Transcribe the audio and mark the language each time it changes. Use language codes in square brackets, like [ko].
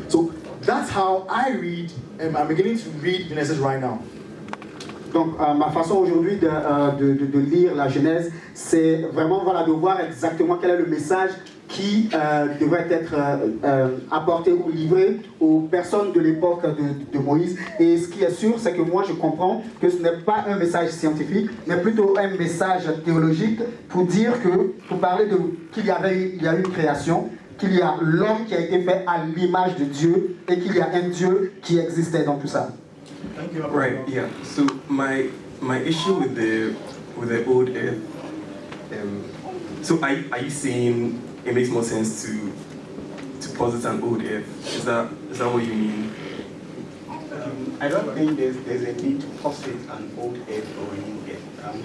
[en] So that's how I read. I'm beginning to read Genesis right now. [fr] Donc ma façon aujourd'hui de lire la Genèse, c'est vraiment voilà, de voir exactement quel est le message qui devrait être apporté ou livré aux personnes de l'époque de Moïse. Et ce qui est sûr, c'est que moi je comprends que ce n'est pas un message scientifique, mais plutôt un message théologique pour dire que, pour parler de qu'il y a eu une création, qu'il y a l'homme qui a été fait à l'image de Dieu et qu'il y a un Dieu qui existait dans tout ça. [en] Thank you. Right. Yeah. So my issue with the old earth. So are you saying it makes more sense to posit an old earth? Is that what you mean? I don't think there's a need to posit an old earth or a new earth.